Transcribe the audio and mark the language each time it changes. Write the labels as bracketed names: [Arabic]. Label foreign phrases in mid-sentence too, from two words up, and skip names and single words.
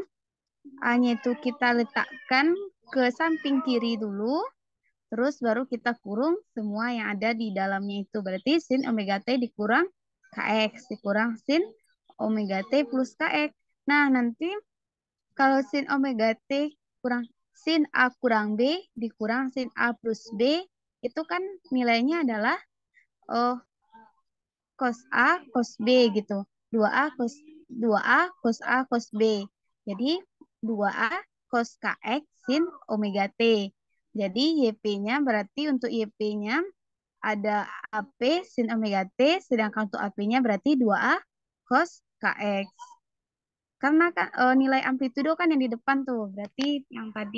[Indonesian] A-nya itu kita letakkan ke samping kiri dulu, terus baru kita kurung semua yang ada di dalamnya itu. Berarti sin omega T dikurang Kx, dikurang sin omega T plus Kx. Nah, nanti kalau sin omega T kurang sin A kurang B dikurang sin A plus B, itu kan nilainya adalah oh, cos A cos B gitu. 2A cos 2A cos A cos B. Jadi 2A cos KX sin omega T. Jadi YP-nya berarti untuk YP-nya ada AP sin omega T, sedangkan untuk AP-nya berarti 2A cos KX. Karena kan nilai amplitudo kan yang di depan tuh, berarti yang tadi.